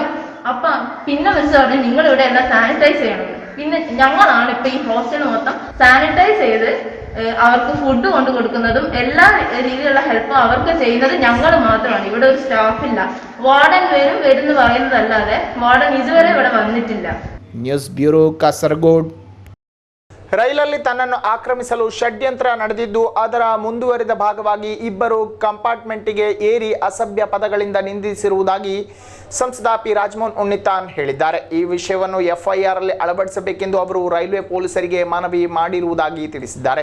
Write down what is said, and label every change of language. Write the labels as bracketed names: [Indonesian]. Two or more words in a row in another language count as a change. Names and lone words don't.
[Malayalam] അപ്പൊ പിന്നെ മിസ് പറഞ്ഞു നിങ്ങൾ ഇവിടെ എല്ലാം സാനിറ്റൈസ് ചെയ്യണം. പിന്നെ ഞങ്ങളാണ് ഇപ്പൊ ഈ ഹോസ്റ്റൽ മൊത്തം സാനിറ്റൈസ് ചെയ്ത് അവർക്ക് ഫുഡ് കൊണ്ട് കൊടുക്കുന്നതും എല്ലാ രീതിയിലുള്ള ഹെൽപ്പും അവർക്ക് ചെയ്യുന്നത് ഞങ്ങൾ മാത്രമാണ്. ഇവിടെ ഒരു സ്റ്റാഫില്ല. വാർഡൻ വരുന്നു പറയുന്നതല്ലാതെ വാർഡൻ ഇതുവരെ ഇവിടെ വന്നിട്ടില്ല. [Kannada] ನ್ಯೂಸ್ ಬ್ಯೂರೋ ಕಾಸರಗೋಡ್. ರೈಲಲ್ಲಿ ತನ್ನನ್ನು ಆಕ್ರಮಿಸಲು ಷಡ್ಯಂತ್ರ ನಡೆದಿದ್ದು ಅದರ ಮುಂದುವರಿದ ಭಾಗವಾಗಿ ಇಬ್ಬರು ಕಂಪಾರ್ಟ್ಮೆಂಟಿಗೆ ಏರಿ ಅಸಭ್ಯ ಪದಗಳಿಂದ ನಿಂದಿಸಿರುವುದಾಗಿ ಸಂಸದ ಪಿ ರಾಜಮೋಹನ್ ಉನ್ನಿತಾನ್ ಹೇಳಿದ್ದಾರೆ. ಈ ವಿಷಯವನ್ನು FIR ಅಲ್ಲಿ ಅಳವಡಿಸಬೇಕೆಂದು ಅವರು ರೈಲ್ವೆ ಪೊಲೀಸರಿಗೆ ಮನವಿ ಮಾಡಿರುವುದಾಗಿ ತಿಳಿಸಿದ್ದಾರೆ.